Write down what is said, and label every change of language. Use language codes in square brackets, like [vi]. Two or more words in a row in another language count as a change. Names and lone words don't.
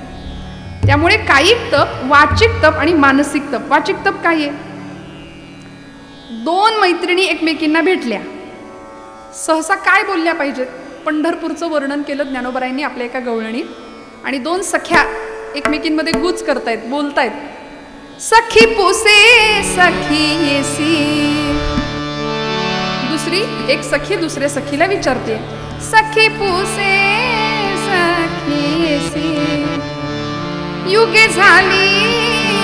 [mr] त्यामुळे कायिक तप, वाचिक तप आणि मानसिक तप. वाचिक तप काय आहे? 2 मैत्रिणी एकमेकींना भेटल्या, सहसा काय बोलल्या पाहिजेत? पंढरपूरचं वर्णन केलं ज्ञानोबरायांनी आपल्या एका गवळणीत. आणि 2 सख्या एकमेकींमध्ये गुज करतायत, बोलतायत. सखी पुसे सखी येसी. दुसरी एक सखी दुसऱ्या सखीला विचारते, सखी पुसे सखी येसी. युगे झाली